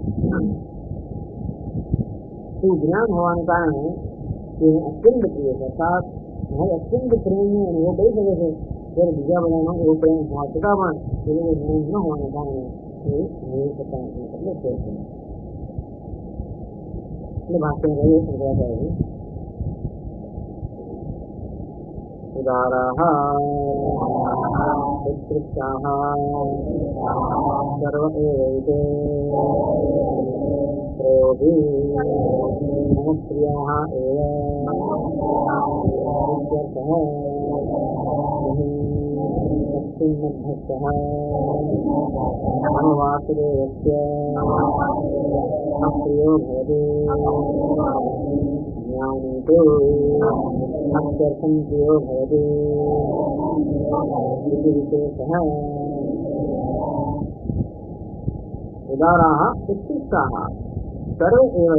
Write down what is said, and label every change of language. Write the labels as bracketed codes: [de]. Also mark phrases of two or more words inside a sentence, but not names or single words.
[gu] છે એ જ્ઞાન હોવાને કારણે એ અત્યંત પ્રિય છે અર્થાત મારે અત્યંત પ્રેમનો અનુભવ કરી શકે છે જ્યારે બીજા બધાનો એવો પ્રેમ હોવા છતાં પણ એ જ્ઞાન ન હોવાને કારણે એ મેળવી શકતા નથી એટલે છે એટલે ભાષણ રહ્યું શંકરાચાર્ય [sa] उदाराः उत्कृष्टाः सर्व एवैते त्रयोऽपि मम प्रियाः एव इत्यर्थः तस्मिन्मध्यस्थः मम वासुदेवस्य अप्रियो भवति ज्ञानी तु अत्यर्थं प्रियो भवति उदाराः उत्कृष्टाः सर्वे एव